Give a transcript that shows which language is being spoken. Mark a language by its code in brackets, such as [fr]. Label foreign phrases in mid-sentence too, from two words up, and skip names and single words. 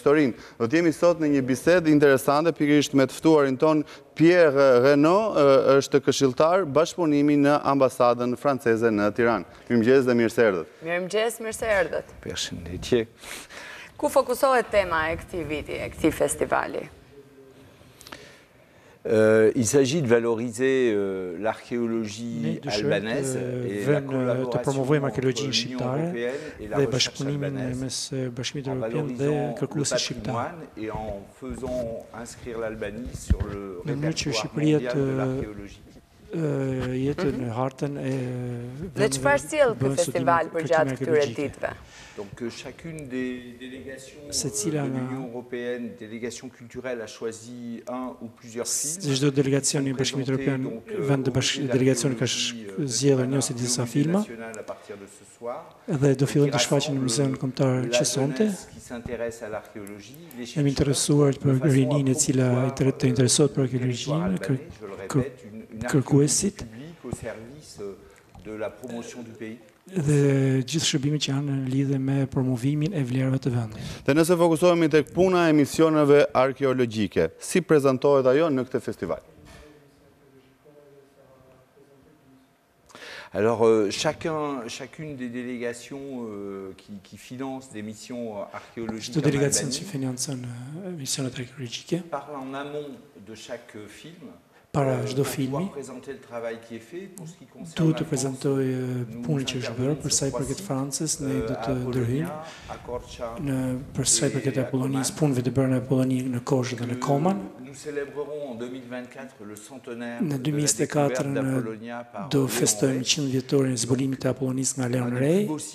[sq] Do t'jemi sot në një bisedë interesante pikërisht me të ftuarin ton Pierre Renaud, është këshilltar bashkëpunimi në ambasadën franceze në Tiranë. Mirëmëngjes dhe mirë se erdhët. Mirëmëngjes, mirë se erdhët. Përshëndetje. Ku fokusohet tema e këtij viti, e këtij festivali? [fr] Il s'agit de valoriser l'archéologie albanaise et la collaboration entre l'Union européenne et la recherche albanaise en valorisant le patrimoine et en faisant inscrire l'Albanie sur le répertoire mondial de l'archéologie. [sq] Dhe çfarë sjell ky festival përgjatë këtyre ditëve? [fr] Donc chacune des délégations de l'Union européenne, délégation culturelle, a choisi un ou plusieurs films. [sq] Çdo delegacion i Bashkimit Evropian, vend delegacioni ka zgjedhur një ose disa filma. Dhe do fillojnë të shfaqen në Muzeun Kombëtar që sonte. Jam interesuar për rininë e cila të interesohet për arkeologjinë, kërkuesit dhe gjithë shërbimet që janë në lidhje me promovimin e vlerave të vendit. Dhe nëse fokusohemi tek puna e misioneve arkeologjike, si prezantohet ajo në këtë festival? [fr] Alors, chacune des délégations qui financent des missions archéologiques en Albanie parle en amont de chaque film. [sq] Para çdo filmi, duhet të prezantoj punën që është bërë, për sa i përket Francës, ne do të ndërhyjmë për sa i përket Apollonisë, punëve të bërë në Apolloni në Kozhë dhe në Koman. Në 2024 do festojmë 100 vjetorin e zbulimit të Apollonisë nga Leon Rey.